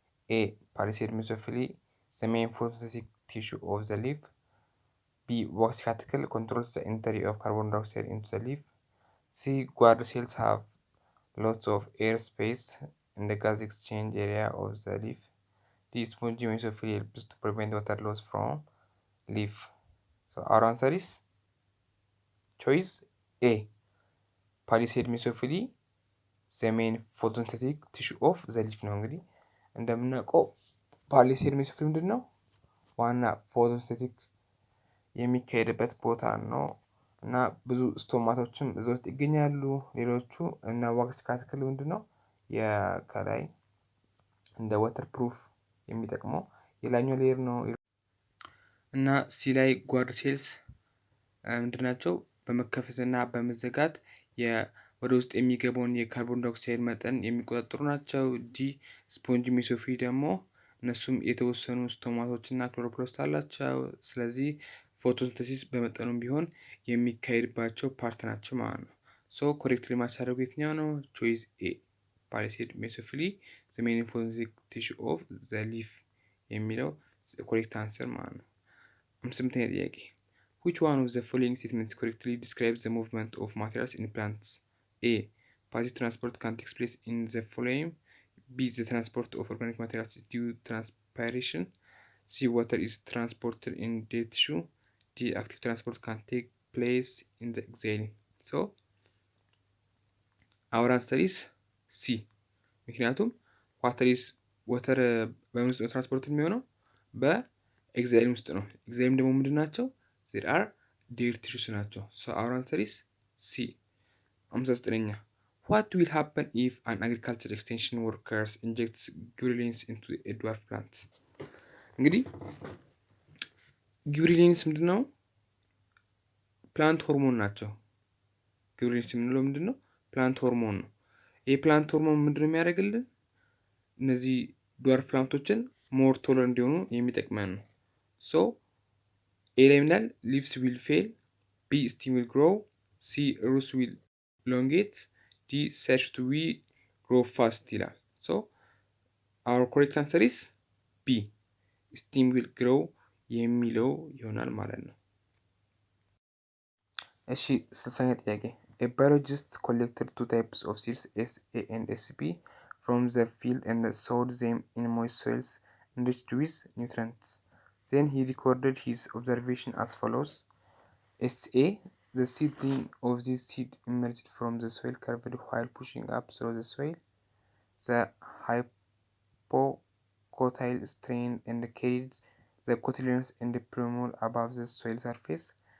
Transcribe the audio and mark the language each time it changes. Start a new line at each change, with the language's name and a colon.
English: A palisade mesophily, the main photosynthetic tissue of the leaf. B wax cuticle controls the entry of carbon dioxide into the leaf. C guard cells have lots of air space in the gas exchange area of the leaf. D spongy mesophily helps to prevent water loss from leaf. So our answer is choice A palisade mesophily, the main photosynthetic tissue of the leaf
Amharic: ነው። እንግዲህ እንደምናውቀው ፓሊሴድ ሜሶፊሊ ምንድን ነው? ዋና ፎቶሲንቴቲክ የሚካሄድበት ቦታ ነው እና ብዙ ስቶማቶችም እዛ ውስጥ ይገኛሉ። ሌሎቹ እና ዋክስ ካቲክል ምንድን ነው? ከላይ እንደ ወተር ፕሩፍ የሚጠቅመው የላኛው ሌየር ነው። እና ሲ ላይ ጓርድ ሴልስ ምንድን ናቸው? በመከፈትና በመዘጋት ወደ ውስጥ የሚገባውን የካርቦን ዳይኦክሳይድ መጠን የሚቆጣጠሩ ናቸው። ዲ ስፖንጅ ሜሶፊሊ ደግሞ እነሱም የተወሰኑ ስቶማቶች እና ክሎሮፕላስት አላቸው። ስለዚህ ፎቶሲንተሲስ በመጠኑም ቢሆን የሚካሄድባቸው ፓርት ናቸው ማለት ነው። ኮሬክትሊ ማች ያደረጉ የትኛው ነው?
English: ቾይስ ኤ ፓሊሴድ ሜሶፊሊ ዘ ሜን ፎቶሲንቴቲክ ቲሹ ኦፍ ዘ ሊፍ
Amharic: የሚለው ኮሬክት አንሰር ማለት ነው። 58ኛ ጥያቄ
English: which one of the following statements correctly describes the movement of materials in plants? A passive transport can take place in the phloem. B the transport of organic materials is due to transpiration. C water is transported in dead tissue. D active transport can take place in the exhaling. So our answer is C
Amharic: ምክንያቱም ዋተር በምን ውስጥ ነው ትራንስፖርት የሚሆነው? በኤግዛይልም ውስጥ ነው። ኤግዛይልም ደግሞ ምንድን ናቸው?
English: ዜር አር ዴድ ቲሹስ ናቸው። our answer is C 59ኛ what will happen if an agriculture extension workers injects ጊብሬሊንስ into a dwarf plant?
Amharic: እንግዲህ ጊብሬሊንስ ምንድን ነው? ፕላንት ሆርሞን ናቸው። ጊብሬሊንስ የምንለው ምንድን ነው? ፕላንት ሆርሞን ነው። ይህ ፕላንት ሆርሞን ምንድን ነው የሚያደርግልን? እነዚህ ድዋርፍ ፕላንቶችን ሞር ቶሎ እንዲሆኑ የሚጠቅመን ነው። ኤ ላይ
English: ምናል ሊቭስ ዊል ፌል፣ ቢ ስቲም ዊል ግሮው፣ ሲ ሩትስ ዊል ሎንጌት፣ ዲ ሳይሽቱ ዊል ግሮ ፋስት
Amharic: ይላል።
English: አወር ኮሬክት አንሰር ኢስ ቢ ስቲም ዊል ግሮው
Amharic: የሚለው ይሆናል ማለት ነው። እሺ 60ኛ ጥያቄ
English: A biologist collected two types of seeds, SA and SB, from the field and sowed them in moist soils enriched with nutrients. Then he recorded his observation as follows. SA, the seedling of this seed emerged from the soil covered while pushing up through the soil. The hypocotyle strained and carried the cotyledons and the plumule above the soil surface.